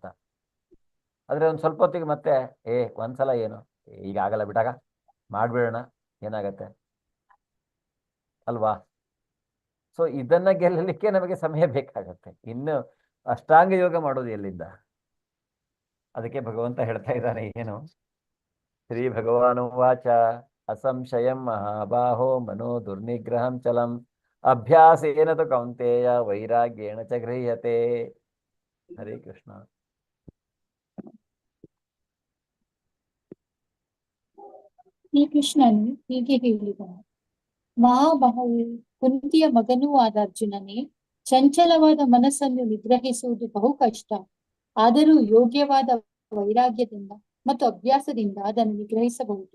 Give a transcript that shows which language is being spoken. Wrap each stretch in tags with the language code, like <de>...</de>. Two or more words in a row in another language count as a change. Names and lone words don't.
<kn>ಆದ್ರೆ ಒಂದ್ ಸ್ವಲ್ಪ ಹೊತ್ತಿಗೆ ಮತ್ತೆ ಒಂದ್ಸಲ ಏನು, ಈಗ ಆಗಲ್ಲ ಬಿಟ್ಟಾಗ ಮಾಡ್ಬಿಡೋಣ, ಏನಾಗತ್ತೆ ಅಲ್ವಾ? ಸೊ ಇದನ್ನ ಗೆಲ್ಲಲಿಕ್ಕೆ ನಮಗೆ ಸಮಯ ಬೇಕಾಗತ್ತೆ. ಇನ್ನು ಅಷ್ಟಾಂಗ ಯೋಗ ಮಾಡೋದು ಎಲ್ಲಿಂದ? ಅದಕ್ಕೆ ಭಗವಂತ ಹೇಳ್ತಾ ಇದ್ದಾನೆ ಏನು,</kn> <sa>ಶ್ರೀ ಭಗವಾನು ವಾಚ ಅಸಂಶಯಂ ಮಹಾಬಾಹೋ ಮನೋ ದುರ್ನಿಗ್ರಹಂ ಚಲಂ ಅಭ್ಯಾಸೇನ ತು ಕೌಂತೆಯ ವೈರಾಗ್ಯೇಣ ಚ ಗೃಹ್ಯತೆ.</sa> <kn>ಹರೇ ಕೃಷ್ಣ. ಶ್ರೀಕೃಷ್ಣನು ಹೀಗೆ ಹೇಳಿದನು, ಮಹಾಬಾಹುವು ಕುಂತಿಯ ಮಗನೂ ಆದ ಅರ್ಜುನನೇ, ಚಂಚಲವಾದ ಮನಸ್ಸನ್ನು ನಿಗ್ರಹಿಸುವುದು ಬಹು ಕಷ್ಟ. ಆದರೂ ಯೋಗ್ಯವಾದ ವೈರಾಗ್ಯದಿಂದ ಮತ್ತು ಅಭ್ಯಾಸದಿಂದ ಅದನ್ನು ನಿಗ್ರಹಿಸಬಹುದು.</kn>